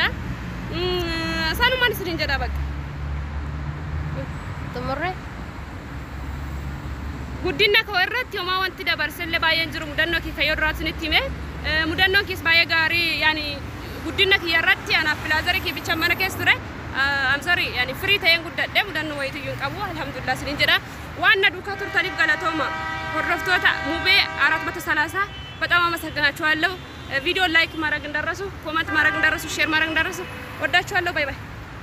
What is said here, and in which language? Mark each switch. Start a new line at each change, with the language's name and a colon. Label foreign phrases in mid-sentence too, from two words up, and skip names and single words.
Oromo: Sanumaan isiniin jedha bakka. Tumurree. Guddina koo irratti homaa wanti dabarsellee baay'een jiru mudannoo kee kayyoo duraa isinitti hime. Mudannoon kees baay'ee gaarii yaani guddina kiyya irratti anaaf pilaazarii kee bicha mana keessa ture.
English: I'm sorry
Oromo: yaani firii ta'een guddadhee mudannoo wayiitu hin qabu alhamdulillah isiniin jedha. Waan na duukaa turtaniif galatooma.
Amharic: Hordoftoota ሙቤ 430 በጣም አመሰግናችኋለሁ። ቪዲዮ ላይክ ማድረግ እንዳትረሱ፣ ኮሜንት ማድረግ እንዳትረሱ፣ ሼር ማድረግ እንዳትረሱ። ወዳችኋለሁ።
English: bye bye።